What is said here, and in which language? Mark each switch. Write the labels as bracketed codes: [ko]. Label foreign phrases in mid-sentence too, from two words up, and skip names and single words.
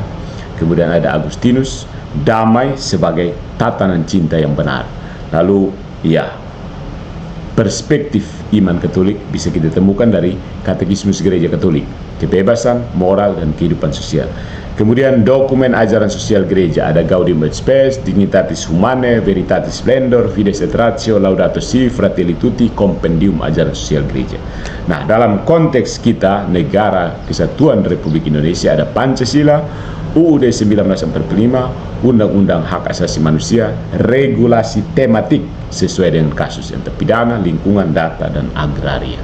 [id] Kemudian ada Agustinus, damai sebagai tatanan cinta yang benar. Lalu ya, perspektif iman Katolik bisa kita temukan dari Katekismus Gereja Katolik, kebebasan, moral, dan kehidupan sosial. Kemudian dokumen ajaran sosial gereja ada Gaudium et Spes, Dignitatis Humanae, Veritatis Splendor, Fides et Ratio, Laudato Si, Fratelli Tutti, kompendium ajaran sosial gereja. Nah, dalam konteks kita negara Kesatuan Republik Indonesia ada Pancasila, UUD 1945, Undang-Undang Hak Asasi Manusia, regulasi tematik sesuai dengan kasus yang terpidana, lingkungan, data, dan agraria.